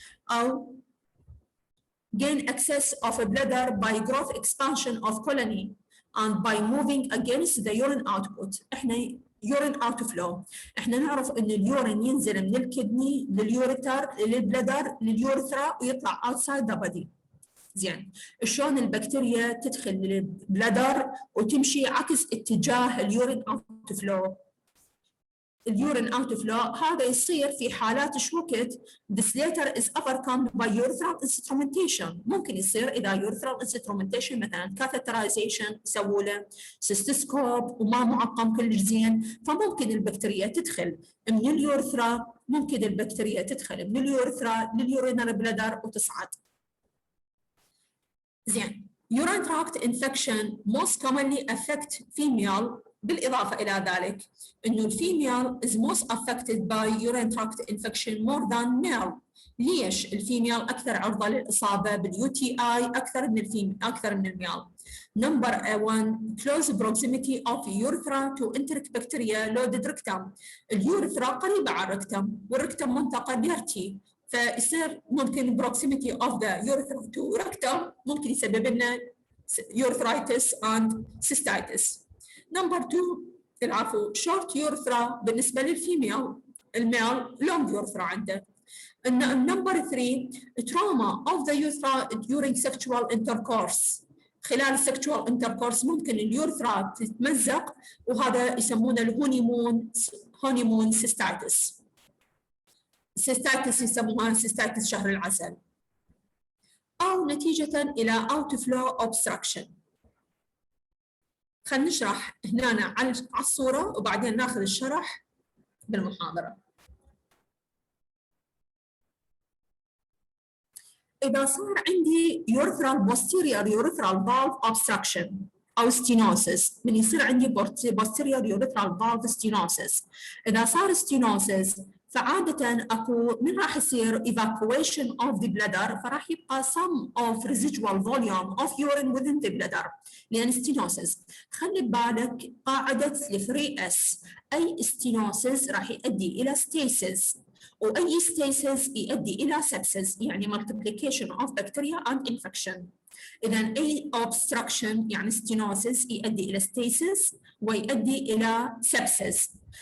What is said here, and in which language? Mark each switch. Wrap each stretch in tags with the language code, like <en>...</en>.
<en>أو gain access of a bladder by growth expansion of colony and by moving against the urine output.</en> <ar>احنا يورين اوت فلو، احنا نعرف ان اليورين ينزل من الكدني لليوريتر للبلدر لليورثرا ويطلع</ar> <en>اوتسايد ذا بودي.</en> <ar>زين شلون البكتيريا تدخل للبلدر وتمشي عكس اتجاه اليورين اوت فلو؟ اليورين اوت فلو هذا يصير في حالات شو وقت</ar> <en>this later is overcome by urethral instrumentation.</en> <ar>ممكن يصير اذا urethral instrumentation مثلا catheterization يسووا له سيستوسكوب وما معقم كلش زين، فممكن البكتيريا تدخل من اليورثرا، ممكن البكتيريا تدخل من اليورثرا لليورينال بلادر وتصعد.</ar> <en>زين urine tract infection most commonly affect female.</en> <ar>بالإضافة إلى ذلك إنه الفيميل</ar> <en>is most affected by urine tract infection more than male.</en> <ar>ليش الفيميل أكثر عرضة للإصابة بالUTI أكثر من الميل؟</ar> <en>Number 1 close proximity of urethra to enteric bacteria loaded rectum.</en> <ar>اليورثرا قريبة على الركتم والركتم منطقة ديرتي، فيصير ممكن</ar> <en>proximity of the urethra to rectum</en> <ar>ممكن يسبب لنا</ar> <en>urethritis and cystitis.</en> <ar>نمبر 2 العفو شورت يورثرا بالنسبه للفيميل، الميل لونج يورثرا عنده.</ar> <en>نمبر 3 تروما اوف ذا يورثرا during sexual intercourse.</en> <ar>خلال السكشوال انتركورس ممكن اليورثرا تتمزق وهذا يسمونه الهونيمون سيستايتس. سيستايتس يسموها سيستايتس شهر العسل. او نتيجه الى اوت فلو اوبستراكشن. خلينا نشرح هنا على الصورة وبعدين ناخذ الشرح بالمحاضرة. إذا صار عندي</ar> <en>urethral posterior urethral valve obstruction</en> <ar>أو stenosis، من يصير عندي</ar> <en>posterior urethral valve stenosis،</en> <ar>إذا صار stenosis فعادة أكو من راح يصير</ar> <en>evacuation of the bladder،</en> <ar>فراح يبقى</ar> <en>some of residual volume of urine within the bladder</en> <ar>لأن stenosis. خلي ببالك قاعدة 3S، أي stenosis راح يؤدي إلى stasis، وأي stasis يؤدي إلى sepsis يعني</ar> <en>multiplication of bacteria and infection.</en> <ar>إذا أي obstruction يعني stenosis يؤدي إلى stasis ويؤدي إلى sepsis.</ar>